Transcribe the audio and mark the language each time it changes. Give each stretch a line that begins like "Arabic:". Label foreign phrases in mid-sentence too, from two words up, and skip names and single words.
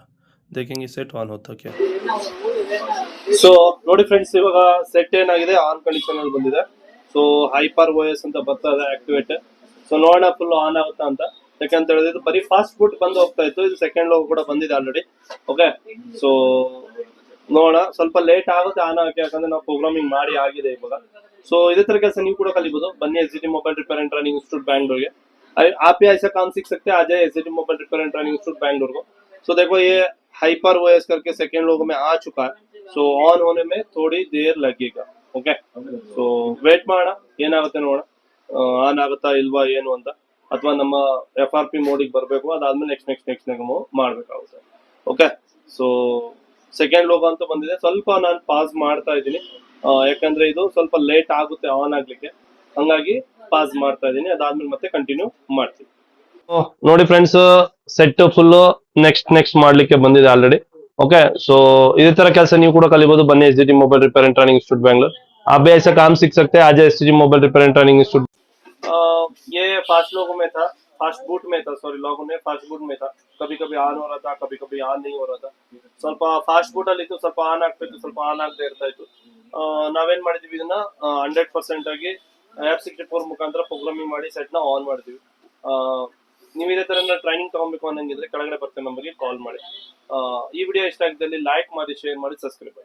Hindi: देखेंगे सेट ऑन होगता क्या.
Kannada: ಸೊ ನೋಡಿ ಫ್ರೆಂಡ್ಸ್, ಇವಾಗ ಸೆಟ್ ಏನಾಗಿದೆ
English: on condition
Kannada: ಅಲ್ಲಿ ಬಂದಿದೆ. ಸೊ ಹೈಪರ್ OS ಅಂತ ಬರ್ತಾ ಇದೆ ಆಕ್ಟಿವೇಟ್. ಸೊ ನೋಡೋಣ
English: full on
Kannada: ಆಗುತ್ತಾ ಅಂತ. ಯಾಕಂತ ಹೇಳಿದ್ರೆ ಇದು ಬರೀ
English: fast boot
Kannada: ಬಂದು ಹೋಗ್ತಾ ಇತ್ತು, ಇದು
English: second logo
Kannada: ಕೂಡ ಬಂದಿದೆ ಆಲ್ರೆಡಿ.
English: okay, so
Kannada: ನೋಡೋಣ, ಸ್ವಲ್ಪ ಲೇಟ್ ಆಗುತ್ತೆ ಆನ್ ಆಗಿ, ಯಾಕಂದ್ರೆ ನಾವು ಪ್ರೋಗ್ರಾಮಿಂಗ್ ಮಾಡಿ ಆಗಿದೆ ಇವಾಗ. ಸೊ ಇದೇ ತರ ಕೆಲಸ ನೀವು ಕೂಡ ಕಲಿಬಹುದು. ಬನ್ನಿ SGT मोबाइल रिपेयर एंड ट्रेनिंग इंस्टीट्यूट बेंगलुरु के.
Hindi: आप भी ऐसा काम सीख सकते हैं. आ जाए SGT मोबाइल रिपेयर एंड ट्रेनिंग इंस्टीट्यूट बेंगलुरु को. सो देखो ये हाइपर OS करके
English: second logo
Hindi: में आ चुका है.
English: so on
Hindi: होने में थोड़ी देर लगेगा.
English: okay, so
Kannada: ವೇಟ್ ಮಾಡೋಣ ಏನಾಗುತ್ತೆ ನೋಡೋಣ, ಆನ್ ಆಗುತ್ತಾ ಇಲ್ವಾ ಏನು ಅಂತ. ಅಥವಾ ನಮ್ಮ FRP ಮೋಡಿಗೆ ಬರಬೇಕು, ಅದಾದ್ಮೇಲೆ ನೆಕ್ಸ್ಟ್ ಮಾಡಬೇಕಾಗುತ್ತೆ.
English: okay, so second logo
Kannada: ಅಂತ ಬಂದಿದೆ. ಸ್ವಲ್ಪ ನಾನು ಪಾಸ್ ಮಾಡ್ತಾ ಇದ್ದೀನಿ, ಯಾಕಂದ್ರೆ ಇದು ಸ್ವಲ್ಪ ಲೇಟ್ ಆಗುತ್ತೆ ಆನ್ ಆಗ್ಲಿಕ್ಕೆ, ಹಂಗಾಗಿ ಪಾಸ್ ಮಾಡ್ತಾ ಇದ್ದೀನಿ. ಅದಾದ್ಮೇಲೆ ಮತ್ತೆ ಕಂಟಿನ್ಯೂ ಮಾಡ್ತೀನಿ. ನೋಡಿ ಫ್ರೆಂಡ್ಸ್,
English: set full next
Kannada: ಮಾಡ್ಲಿಕ್ಕೆ ಬಂದಿದೆ ಆಲ್ರೆಡಿ.
English: okay, so
Hindi: इसी तरह कैसे
Kannada: ನೀವು ಕೂಡ ಕಲಿಬಹುದು. ಬನ್ನಿ SGT मोबाइल रिपेयर एंड ट्रेनिंग इंस्टीट्यूट बेंगलुरु.
Hindi: आप भी ऐसा काम सीख सकते हैं. आज SGT मोबाइल रिपेयर एंड ट्रेनिंग इंस्टीट्यूट. ये
English: fast logo
Hindi: में था,
English: fast boot
Hindi: में था,
English: sorry logo
Hindi: में
English: fast boot
Hindi: में था. कभी कभी ऑन हो रहा था, कभी कभी ऑन नहीं हो रहा था.
Kannada: ಸ್ವಲ್ಪ
English: fast boot
Kannada: ಅಲ್ಲಿ ಇತ್ತು, ಸ್ವಲ್ಪ ಆನ್ ಆಗ್ತಿತ್ತು, ಸ್ವಲ್ಪ ಆನ್ ಆಗದೆ ಇರ್ತಾ ಇತ್ತು. ನಾವೇನ್ ಮಾಡಿದ್ವಿ, ಇದನ್ನ 100% ಆಗಿ F64 ಮುಖಾಂತರ ಪ್ರೋಗ್ರಾಮಿಂಗ್ ಮಾಡಿ ಸೆಟ್ ನ ಆನ್ ಮಾಡಿದ್ವಿ. ನೀವು ಇದೇ ತರ ಟ್ರೈನಿಂಗ್ ತಗೊಬೇಕು ಅನ್ನಂಗಿದ್ರೆ ಕೆಳಗಡೆ ಬರ್ತೇನೆ ನಂಬರ್ಗೆ ಕಾಲ್ ಮಾಡಿ. ಈ ವಿಡಿಯೋ ಇಷ್ಟ ಆಗಿದ್ದಲ್ಲಿ ಲೈಕ್ ಮಾಡಿ, ಶೇರ್ ಮಾಡಿ, ಸಬ್ಸ್ಕ್ರೈಬ್ ಮಾಡಿ.